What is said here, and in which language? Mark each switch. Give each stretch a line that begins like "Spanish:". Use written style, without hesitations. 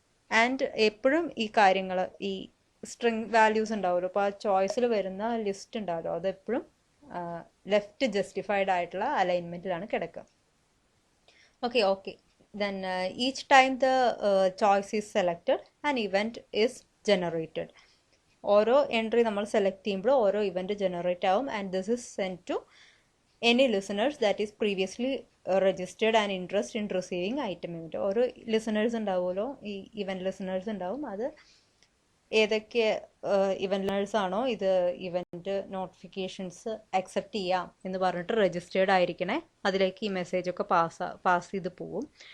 Malayalam: And എപ്പോഴും ഈ കാര്യങ്ങൾ, ഈ സ്ട്രിങ് വാല്യൂസ് ഉണ്ടാവുമല്ലോ, അപ്പോൾ ആ ചോയ്സിൽ വരുന്ന ലിസ്റ്റ് ഉണ്ടാവുമല്ലോ, അതെപ്പോഴും ലെഫ്റ്റ് ജസ്റ്റിഫൈഡ് ആയിട്ടുള്ള അലൈൻമെൻറ്റിലാണ് കിടക്കുക. Okay
English: Then each time the choice is selected, an event is generated.
Malayalam: ഓരോ എൻട്രി നമ്മൾ സെലക്ട് ചെയ്യുമ്പോൾ ഓരോ ഇവൻറ്റ് ജനറേറ്റ് ആവും
English: And this is send to any listeners that is previously registered and interest in receiving item event.
Malayalam: ഓരോ listeners ഉണ്ടാവുമല്ലോ, ഈ event listeners ഉണ്ടാവും. അത് ഏതൊക്കെ ഇവൻറ്റ് ലിസണേഴ്സ് ആണോ ഇത് ഇവൻറ്റ് നോട്ടിഫിക്കേഷൻസ് അക്സെപ്റ്റ് ചെയ്യാം എന്ന് പറഞ്ഞിട്ട് രജിസ്റ്റേർഡ് ആയിരിക്കണേ, അതിലേക്ക് ഈ മെസ്സേജൊക്കെ പാസ് ചെയ്ത് പോവും.